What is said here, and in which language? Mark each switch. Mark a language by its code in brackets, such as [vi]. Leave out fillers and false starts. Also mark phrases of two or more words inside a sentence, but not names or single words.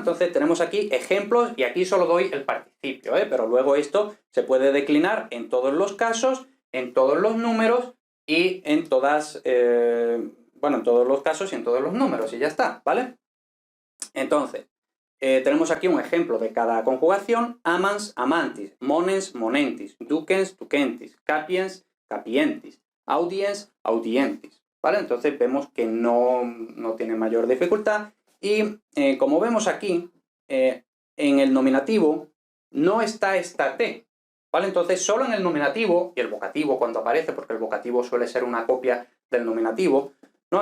[es] Entonces tenemos aquí ejemplos y aquí solo doy el participio, pero luego esto se puede declinar en todos los casos, en todos los números, y en todas, bueno, en todos los casos y en todos los números, y ya está, ¿vale? Entonces, tenemos aquí un ejemplo de cada conjugación: [la] amans, amantis, monens, monentis, ducens, ducentis, capiens, capientis, audiens, audientis, [es] ¿vale? Entonces vemos que no tiene mayor dificultad y como vemos aquí, en el nominativo no está esta T, ¿vale? Entonces, solo en el nominativo y el vocativo cuando aparece, porque el vocativo suele ser una copia del nominativo, ¿no?